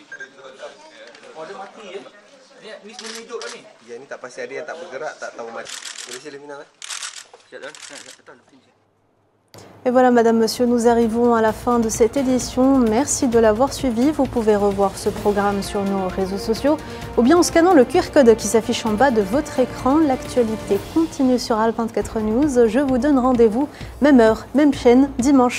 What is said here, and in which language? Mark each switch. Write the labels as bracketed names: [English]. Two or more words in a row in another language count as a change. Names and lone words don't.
[Malay] Oh, dia mati ya? Ni semua hidup kan ni? Ya, ni tak pasti ada yang tak bergerak, tak tahu mati. [French] Et voilà, Madame, Monsieur, nous arrivons à la fin de cette édition. Merci de l'avoir suivi. Vous pouvez revoir ce programme sur nos réseaux sociaux ou bien en scannant le QR code qui s'affiche en bas de votre écran. L'actualité continue sur Al 24 News. Je vous donne rendez-vous, même heure, même chaîne, dimanche.